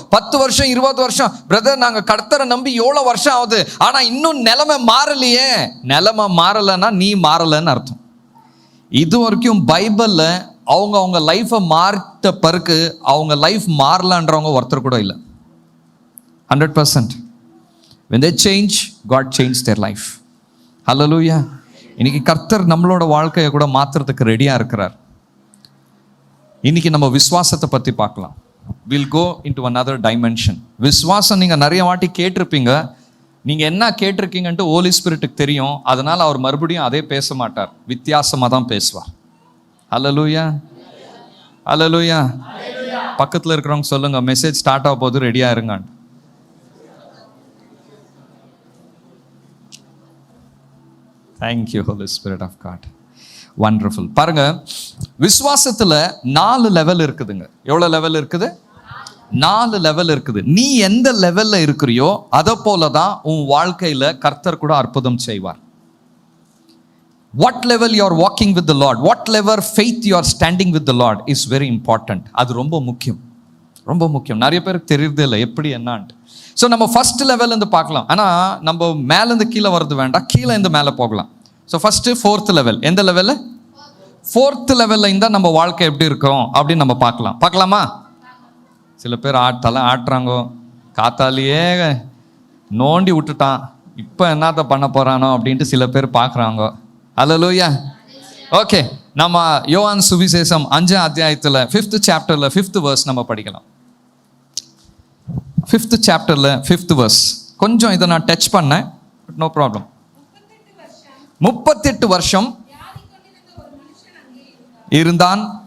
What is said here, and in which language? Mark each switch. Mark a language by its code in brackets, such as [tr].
[ta] 10 வருஷம் 20 வருஷம் பிரதர் நாங்கள் கர்த்தரை நம்பி எவ்வளோ வருஷம் ஆகுது, ஆனால் இன்னும் நிலைமை மாறலையே. நிலைமை மாறலைன்னா நீ மாறலைன்னு அர்த்தம். இது வரைக்கும் பைபிளில் அவங்க லைஃப்பை மாற்ற பிறகு அவங்க லைஃப் மாறலான்றவங்க ஒருத்தர் கூட இல்லை. 100%. [en] when they change, God changed their life. Hallelujah. [ta] இன்னைக்கு கர்த்தர் நம்மளோட வாழ்க்கையை கூட மாற்றுறதுக்கு ரெடியாக இருக்கிறார். இன்னைக்கு நம்ம விசுவாசத்தை பற்றி பார்க்கலாம். [en] we'll go into another dimension. [ta] விசுவாசம் நீங்கள் நிறைய வாட்டி கேட்டிருப்பீங்க. நீங்கள் என்ன கேட்டிருக்கீங்கன்ட்டு ஹோலி ஸ்பிரிட்டுக்கு தெரியும். அதனால் அவர் மறுபடியும் அதே பேச மாட்டார், வித்தியாசமாக தான் பேசுவார். அல்லேலூயா. அல்லேலூயா. பக்கத்தில் இருக்கிறவங்க சொல்லுங்க, மெசேஜ் ஸ்டார்ட் ஆக போது ரெடியாக இருங்க. Thank you Holi spirit of God. Wonderful. பாருங்க, விசுவாசத்தில் 4 லெவல் இருக்குதுங்க. எவ்வளோ லெவல் இருக்குது? 4 லெவல் இருக்குது. நீ எந்த லெவலில் இருக்கிறியோ அதை போல தான் உன் வாழ்க்கையில் கர்த்தர் கூட அற்புதம் செய்வார். [en] What level you are walking with the Lord, what level faith you are standing with the Lord is very important. [ta] அது ரொம்ப முக்கியம், ரொம்ப முக்கியம். நிறைய பேருக்கு தெரியறதே இல்லை எப்படி என்னான்ட்டு. ஸோ நம்ம ஃபர்ஸ்ட் லெவல் இருந்து பார்க்கலாம். ஆனால் நம்ம மேலேருந்து கீழே வரது வேண்டாம், கீழே இருந்து மேலே போகலாம். So first 4th level. எந்த லெவலு? 4th லெவலில் இருந்தால் நம்ம வாழ்க்கை எப்படி இருக்கும் அப்படின்னு நம்ம பார்க்கலாமா? சில பேர் ஆட்டுறாங்கோ, காத்தாலேயே நோண்டி விட்டுட்டான், இப்போ என்னத்த பண்ண போகிறானோ அப்படின்ட்டு சில பேர் பார்க்குறாங்க. அல்லேலூயா. ஓகே, நம்ம யோவான் சுவிசேஷம் 5ஆம் அத்தியாயத்தில் 5th சாப்டர்ல 5th verse நம்ம படிக்கலாம். 5th சாப்டர்ல 5th verse. கொஞ்சம் இதை நான் டச் பண்ணேன், நோ ப்ராப்ளம். 38 வருஷம் இருந்தான்.